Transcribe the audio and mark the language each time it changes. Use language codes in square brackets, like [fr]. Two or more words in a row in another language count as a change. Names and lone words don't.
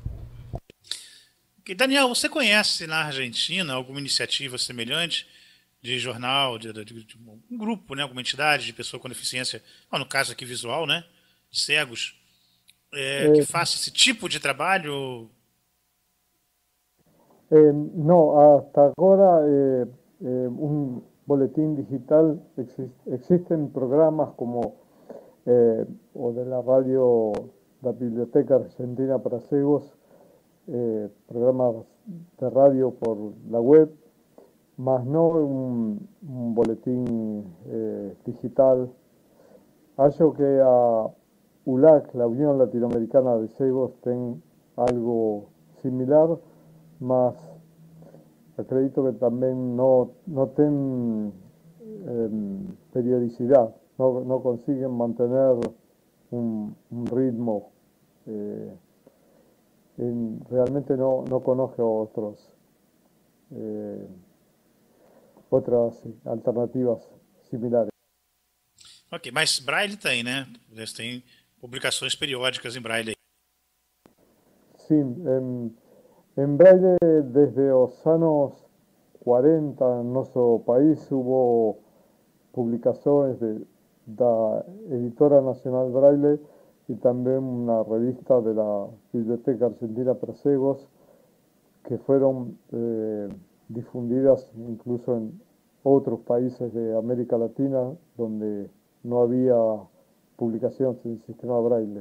[pt] E Daniel, você conhece na Argentina alguma iniciativa semelhante de jornal, de um grupo, né, alguma entidade de pessoa com deficiência, no caso aqui visual, né, cegos, que faça esse tipo de trabalho? [es] No, hasta ahora un boletín digital existen programas como o de la radio, la Biblioteca Argentina para Ciegos, programas de radio por la web, más no un boletín digital. Hallo que a ULAC, la Unión Latinoamericana de Ciegos, ten algo similar, [pt] mas acredito que [es] también no ten periodicidad, no consiguen mantener un ritmo. Realmente no conozco otras alternativas similares. [pt] Ok, mas Braille tem, né? Eles têm publicações periódicas em braille. [es] Sí, en braille desde los años 40 en nuestro país hubo publicaciones de la Editora Nacional Braille y también una revista de la Biblioteca Argentina para Ciegos que fueron difundidas incluso en otros países de América Latina donde no había publicaciones en sistema braille.